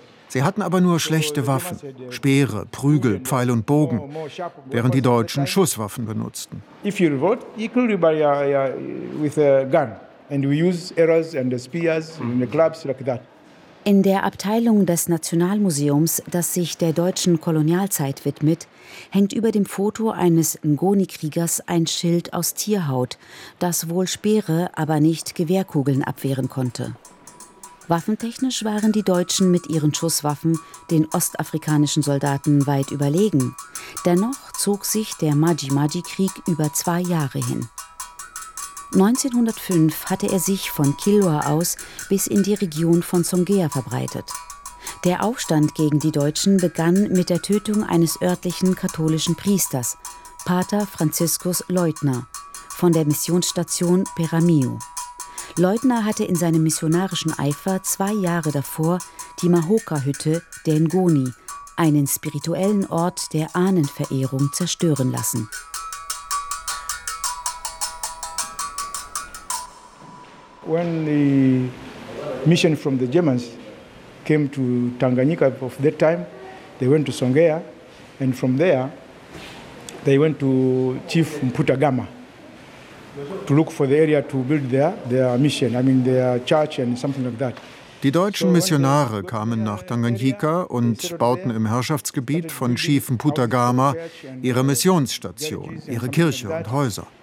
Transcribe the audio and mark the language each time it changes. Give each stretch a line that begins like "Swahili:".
German: Sie hatten aber nur schlechte Waffen, Speere, Prügel, Pfeil und Bogen, während die Deutschen Schusswaffen benutzten.
English: If you revolt, you kill everybody with a gun, and we use arrows and the spears and the clubs like that.
German: In der Abteilung des Nationalmuseums, das sich der deutschen Kolonialzeit widmet, hängt über dem Foto eines Ngoni-Kriegers ein Schild aus Tierhaut, das wohl Speere, aber nicht Gewehrkugeln abwehren konnte. Waffentechnisch waren die Deutschen mit ihren Schusswaffen den ostafrikanischen Soldaten weit überlegen. Dennoch zog sich der Maji-Maji-Krieg über 2 Jahre hin. 1905 hatte er sich von Kilwa aus bis in die Region von Songea verbreitet. Der Aufstand gegen die Deutschen begann mit der Tötung eines örtlichen katholischen Priesters, Pater Franziskus Leutner, von der Missionsstation Peramiho. Leutner hatte in seinem missionarischen Eifer 2 Jahre davor die Mahoka-Hütte der Ngoni, einen spirituellen Ort der Ahnenverehrung, zerstören lassen.
English: When the mission from the Germans came to Tanganyika of that time, they went to Songea, and from there they went to Chief Mputu Gama to look for the area to build their mission, I mean their church and something like that.
German: Die deutschen Missionare kamen nach Tanganyika und bauten im Herrschaftsgebiet von Chief Mputu Gama ihre Missionsstation, ihre Kirche und Häuser.